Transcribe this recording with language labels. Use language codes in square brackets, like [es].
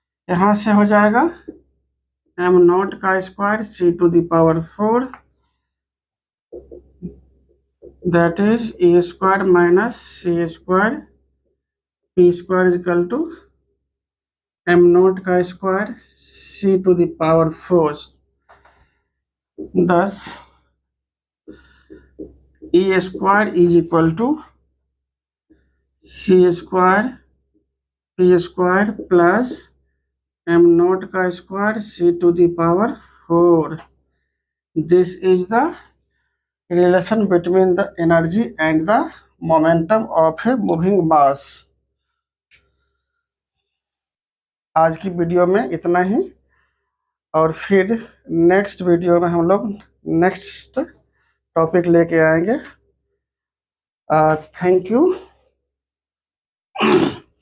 [hi] यहाँ से हो जाएगा [en] M naught का square C to the power 4 that is E square minus C square P square equal to M naught का square C to the power 4। thus e square is equal to c square p square plus m naught का square c to the power 4। this is the relation between the energy and the momentum of a moving mass। [hi] आज की video में इतना ही, और फिर next video में हम लोग नेक्स्ट टॉपिक लेके आएंगे। Thank you.